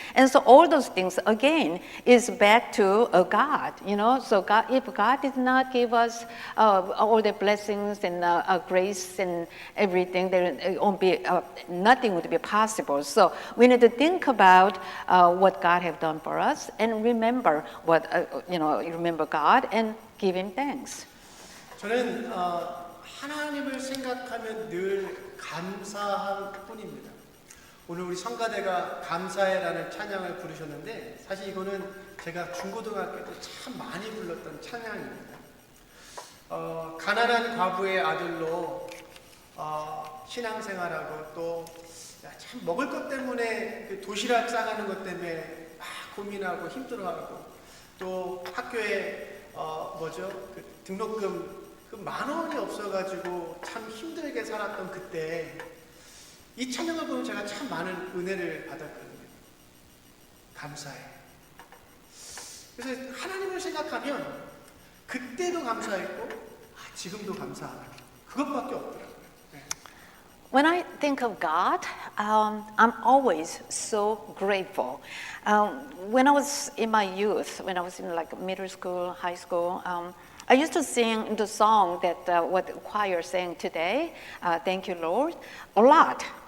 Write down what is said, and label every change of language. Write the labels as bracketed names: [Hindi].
[English] And so all those things, again, is back to God, So if God did not give us all the blessings and grace and everything, there won't be, nothing would be possible. So we need to think about what God have done for us and remember remember God and give Him thanks. [Korean] 저는 하나님을 생각하면 늘 감사할 뿐입니다. 오늘 우리 성가대가 감사해라는 찬양을 부르셨는데 사실 이거는 제가 중고등학교 때 참 많이 불렀던 찬양입니다. 가난한 과부의 아들로 신앙생활하고 또 참 먹을 것 때문에 그 도시락 싸가는 것 때문에 막 고민하고 힘들어하고 또 학교에 그 등록금 그 10,000원이 없어가지고 참 힘들게 살았던 그때 이 찬양을 보면 제가 참 많은 은혜를 받았거든요. 감사해. 그래서 하나님을 생각하면 그때도 감사했고 지금도 감사하다. 그것밖에 없더라고요. 네. [English] When I think of God, I'm always so grateful. When I was in my youth, when I was in like middle school, high school, I used to sing the song that what the choir sang today, Thank You, Lord, a lot.